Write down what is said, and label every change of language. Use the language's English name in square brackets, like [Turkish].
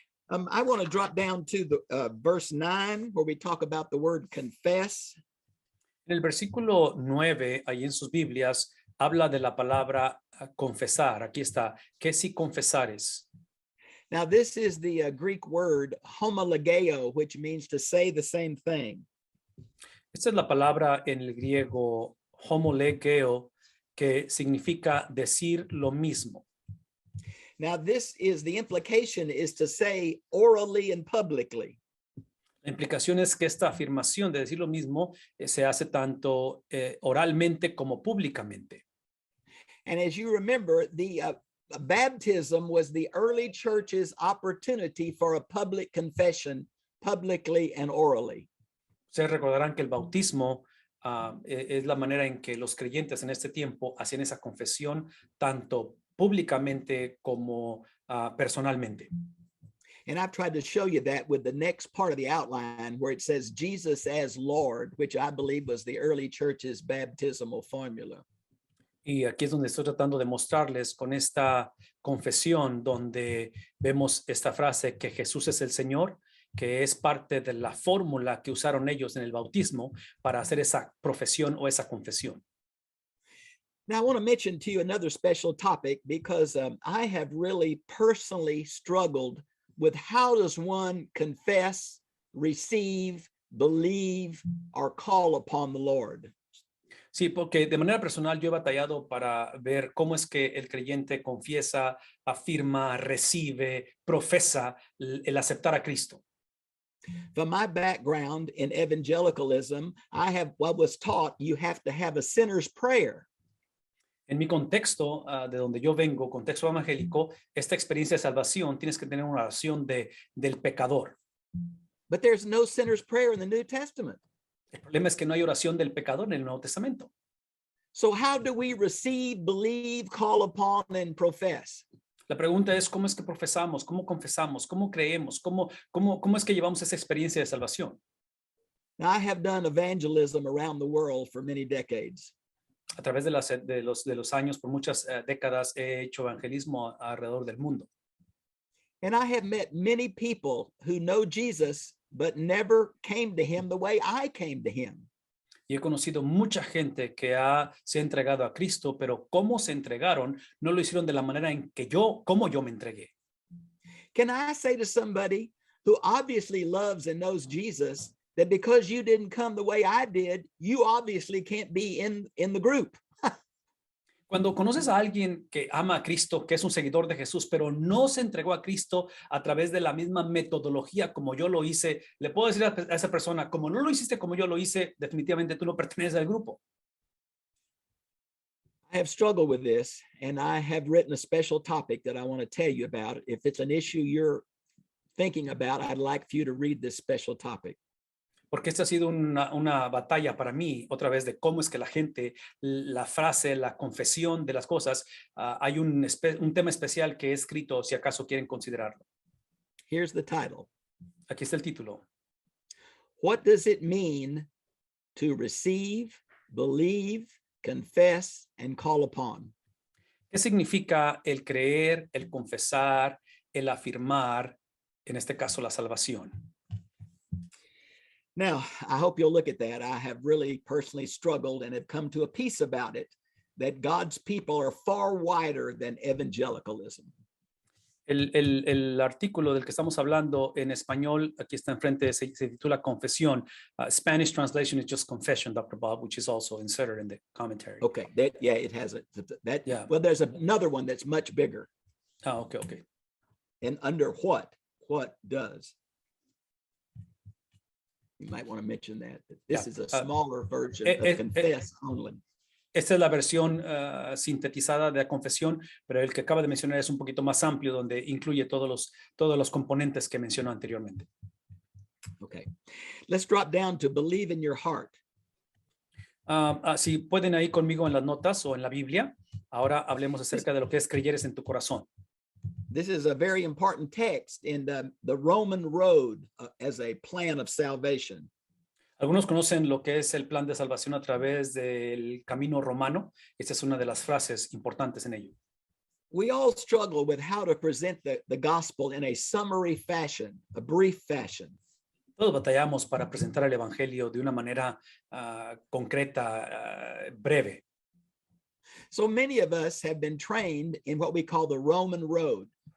[English] I want to drop down to the verse 9 where we talk about the word confess. [Spanish] En el versículo 9, ahí en sus Biblias, habla de la palabra confesar. Aquí está, que si confesares. [English] Now, this is the Greek word homologeo, which means to say the same thing. [Spanish] Esta es la palabra en el griego homologeo, que significa decir lo mismo. [English] Now, this is the implication is to say orally and publicly. [Spanish] La implicación es que esta afirmación de decir lo mismo se hace tanto oralmente como públicamente. [English] And as you remember, the baptism was the early church's opportunity for a public confession, publicly and orally. [Spanish] Ustedes recordarán que el bautismo es la manera en que los creyentes en este tiempo hacían esa confesión tanto públicamente como personalmente. [English] And I've tried to show you that with the next part of the outline where it says Jesus as Lord, which I believe was the early church's baptismal formula. [Spanish] Y aquí es donde estoy tratando de mostrarles con esta confesión donde vemos esta frase que Jesús es el Señor, que es parte de la fórmula que usaron ellos en el bautismo para hacer esa profesión o esa confesión. [English] Now, I want to mention to you another special topic because I have really personally struggled with how does one confess, receive, believe, or call upon the Lord. [Spanish] Sí, porque de manera personal yo he batallado para ver cómo es que el creyente confiesa, afirma, recibe, profesa el aceptar a Cristo. [English] From my background in evangelicalism, I was taught you have to have a sinner's prayer. [Spanish] En mi contexto, de donde yo vengo, contexto evangélico, esta experiencia de salvación tienes que tener una oración del pecador. [English] But there's no sinner's prayer in the New Testament. [Spanish] El problema es que no hay oración del pecador en el Nuevo Testamento. [English] So how do we receive, believe, call upon, and profess? [Spanish] La pregunta es cómo es que profesamos, cómo confesamos, cómo creemos, cómo es que llevamos esa experiencia de salvación. [English] Now, I have done evangelism around the world for many decades. [Spanish] A través de los años, por muchas décadas, he hecho evangelismo alrededor del mundo. [English] And I have met many people who know Jesus, but never came to him the way I came to him. [Spanish] Y he conocido mucha gente que se ha entregado a Cristo, pero cómo se entregaron, no lo hicieron de la manera en que como yo me entregué. [English] Can I say to somebody who obviously loves and knows Jesus that because you didn't come the way I did, you obviously can't be in the group? [Spanish] Cuando conoces a alguien que ama a Cristo, que es un seguidor de Jesús, pero no se entregó a Cristo a través de la misma metodología como yo lo hice, le puedo decir a esa persona, como no lo hiciste como yo lo hice, definitivamente tú no perteneces al grupo. [English] I have struggled with this, and I have written a special topic that I want to tell you about. If it's an issue you're thinking about, I'd like for you to read this special topic. [Spanish] Porque esta ha sido una batalla para mí, otra vez, de cómo es que la gente, la frase, la confesión de las cosas, hay un tema especial que he escrito, si acaso quieren considerarlo. [English] Here's the title. [Spanish] Aquí está el título. [English] What does it mean to receive, believe, confess, and call upon? [Spanish] ¿Qué significa el creer, el confesar, el afirmar, en este caso la salvación? [English] Now, I hope you'll look at that. I have really personally struggled and have come to a peace about it, that God's people are far wider than evangelicalism. [Spanish] El artículo del que estamos hablando en español, aquí está enfrente, se titula Confesión. [English] Spanish translation is just confession, Dr. Bob, which is also inserted in the commentary. Okay, yeah, it has it. Yeah. Well, there's another one that's much bigger. Okay. And under what does? You might want to mention that. This is a smaller version of confess only. [Spanish] Esta es la versión sintetizada de la confesión, pero el que acaba de mencionar es un poquito más amplio, donde incluye todos los componentes que mencionó anteriormente. [English] Okay, let's drop down to believe in your heart. [Spanish] Si pueden ahí conmigo en las notas o en la Biblia, ahora hablemos acerca de lo que es creyeres en tu corazón. [English] This is a very important text in the Roman road as a plan of salvation. [Spanish] Algunos conocen lo que es el plan de salvación a través del camino romano. Esta es una de las frases importantes en ello. [English] We all struggle with how to present the gospel in a summary fashion, a brief fashion. [Spanish] Todos batallamos para presentar el evangelio de una manera concreta, breve. [English] So many of us have been trained in what we call the Roman road.